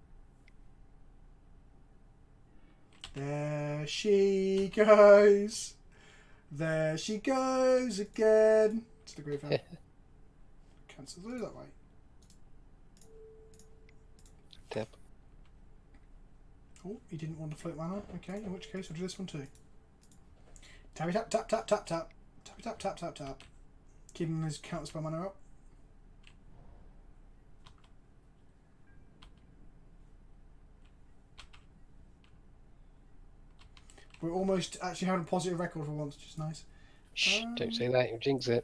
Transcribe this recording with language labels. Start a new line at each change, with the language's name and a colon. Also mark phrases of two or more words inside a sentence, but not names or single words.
English: There she goes. There she goes again. To the graveyard. Cancel through that way. Tap. Oh, he didn't want to float mana. Okay, in which case we'll do this one too. Tappy tap tap tap tap tap. Tappy tap tap tap tap. Keeping his counter spell mana up. We're almost actually having a positive record for once, which is nice. Shh, don't say that, you'll jinx it.